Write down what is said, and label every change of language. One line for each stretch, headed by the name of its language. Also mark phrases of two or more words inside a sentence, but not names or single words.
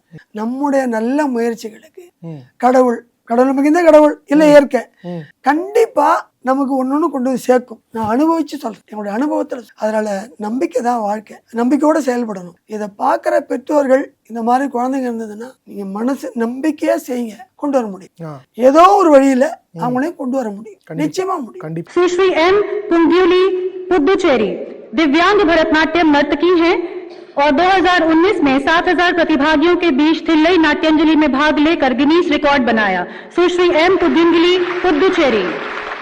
Tamil: நம்முடைய நல்ல முயற்சிகளுக்கு கடவுள் மிகுந்த கடவுள் இல்ல இயற்கை கண்டிப்பா நமக்கு ஒன்னொன்னு கொண்டு வந்து சேர்க்கும். நான் அனுபவிச்சு சொல்றேன், என்னுடைய அனுபவத்துல. அதனால நம்பிக்கை தான் வாழ்க்கை, நம்பிக்கையோட செயல்படணும். இதை பார்க்குற பெற்றோர்கள் இந்த மாதிரி குழந்தைங்க இருந்ததுன்னா நீங்க மனசு நம்பிக்கையா செய்யுங்க, கொண்டு வர முடியும். ஏதோ ஒரு வழியில அவங்களையும் கொண்டு வர முடியும், நிச்சயமா முடியும்.
Hindi: सुश्री एम पुंगुली पुडुचेरी दिव्यांग भरतनाट्यम नर्तकी हैं और 2019 में 7000 प्रतिभागियों के बीच थिल्लई नाट्यांजलि में भाग लेकर गिनीज रिकॉर्ड बनाया. सुश्री एम पुंगुली पुडुचेरी.